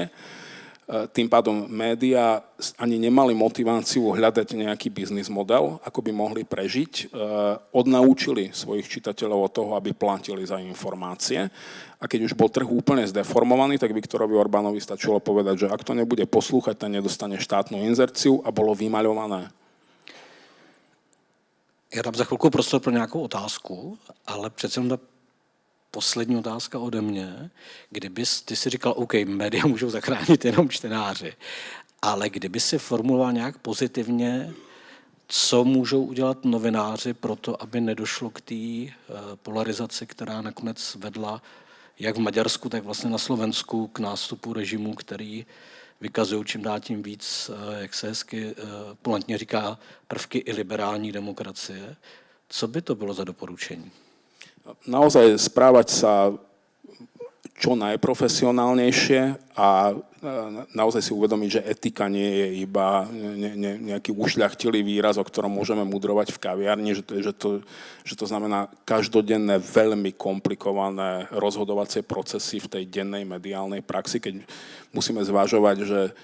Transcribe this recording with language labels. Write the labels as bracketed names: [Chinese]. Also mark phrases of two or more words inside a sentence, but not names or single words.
[Slovak] Tým pádom médiá ani nemali motiváciu hľadať nejaký biznis model, ako by mohli prežiť. Odnaučili svojich čitateľov od toho, aby platili za informácie. A keď už bol trh úplne zdeformovaný, tak Viktorovi Orbánovi stačilo povedať, že ak to nebude poslúchať, ten nedostane štátnu inzerciu a bolo vymaľované. [Czech] Já dám za chvilku prostor pro nějakou otázku, ale přece jenom poslední otázka ode mě. Ty si říkal, OK, média můžou zachránit jenom čtenáři, ale kdyby si formuloval nějak pozitivně, co můžou udělat novináři pro to, aby nedošlo k té polarizaci, která nakonec vedla jak v Maďarsku, tak vlastně na Slovensku k nástupu režimu, který vykazují čím dál tím víc, jak se hezky polantně říká, prvky i liberální demokracie. Co by to bylo za doporučení? [Slovak] Naozaj správať sa čo najprofesionálnejšie a naozaj si uvedomiť, že etika nie je iba nejaký ušľachtilý výraz, o ktorom môžeme mudrovať v kaviarni, že to znamená každodenné veľmi komplikované rozhodovacie procesy v tej dennej mediálnej praxi, keď musíme zvažovať, že